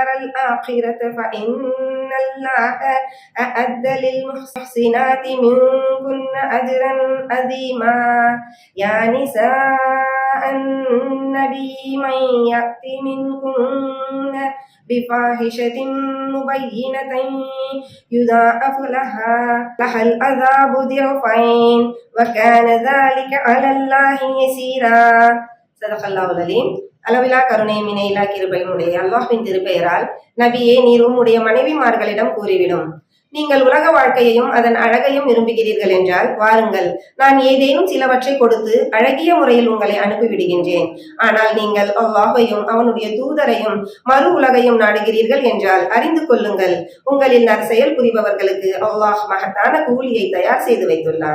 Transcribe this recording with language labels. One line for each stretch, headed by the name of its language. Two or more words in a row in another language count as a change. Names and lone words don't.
Arabic: الآخرة فإن الله أعد للمحسنات منكن أجرا عظيما يا نساء النبي من يأت منكن بفاحشة مبينة يضاعف لها العذاب ضعفين وكان ذلك على الله يسيرا صدق الله العظيم.
Tamil: அளவிலா கருணை மினையிலா கிருபையினுடைய அல்லாஹ்வின் திருப்பெயரால் நபியே, நீர் உம்முடைய மனைவிமார்களிடம் கூறிவிடும், நீங்கள் உலக வாழ்க்கையையும் அதன் அழகையும் விரும்புகிறீர்கள் என்றால் வாருங்கள், நான் ஏதேனும் சிலவற்றை கொடுத்து அழகிய முறையில் உங்களை அனுப்பிவிடுகின்றேன். ஆனால் நீங்கள் அல்லாஹையும் அவனுடைய தூதரையும் மறு உலகையும் நாடுகிறீர்கள் என்றால் அறிந்து கொள்ளுங்கள், உங்களில் நற்செயல் புரிபவர்களுக்கு அல்லாஹ் மகத்தான கூலியை தயார் செய்து வைத்துள்ளார்.